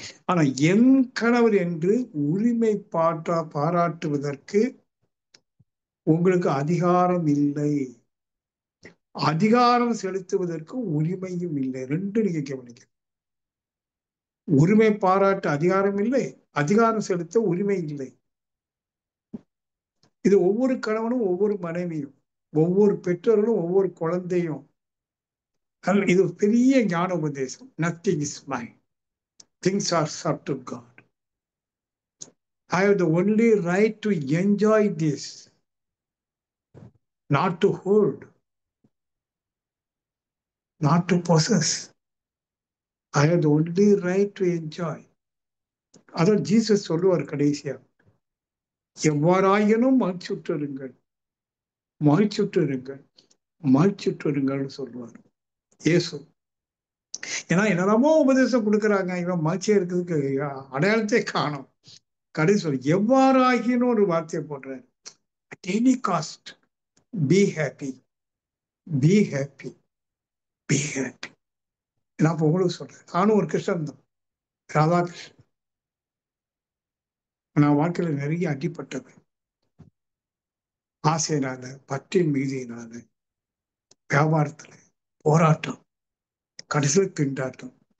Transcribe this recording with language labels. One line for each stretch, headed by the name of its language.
Tamil: ஆனா என் கணவர் என்று உரிமை பாராட்டுவதற்கு உங்களுக்கு அதிகாரம் இல்லை, அதிகாரம் செலுத்துவதற்கு உரிமையும் இல்லை. ரெண்டு நீங்க கவனிக்க. உரிமை பாராட்ட அதிகாரம் இல்லை, அதிகாரம் செலுத்த உரிமை இல்லை. இது ஒவ்வொரு கணவனும் ஒவ்வொரு மனைவியும் ஒவ்வொரு பெற்றோர்களும் ஒவ்வொரு குழந்தையும். இது பெரிய ஞான உபதேசம்.
English: Nothing is mine, things are sub to God. I have the only right to enjoy this, not to hold, not to possess. I have the only right to enjoy.
Tamil: அதான் ஜீசஸ் சொல்லுவார் கடைசியா, எவ்வாறாயினும் மகிழ்ச்சுற்றுருங்கள், மகிழ்ச்சுற்றுருங்கள், மகிழ்ச்சுற்றுருங்கள்னு சொல்லுவார் இயேசு. ஏன்னா என்னெல்லாமோ உபதேசம் கொடுக்குறாங்க, இவன் மகிழ்ச்சியா இருக்கிறதுக்கு அடையாளத்தை காணும். கடைசி சொல் எவ்வாறாகின்னு ஒரு வார்த்தையை போடுறாரு.
English: at any cost be happy, be happy, be happy.
Tamil: நான் இப்போ உங்களுக்கு சொல்றேன், நானும் ஒரு கிருஷ்ணன் தான், ராதாகிருஷ்ணன். நான் வாழ்க்கையில நிறைய அடிப்பட்டவன். ஆசையினால, பற்றின் மீதியினால, வியாபாரத்துல போராட்டம், கடைசியில திண்டாட்டம்.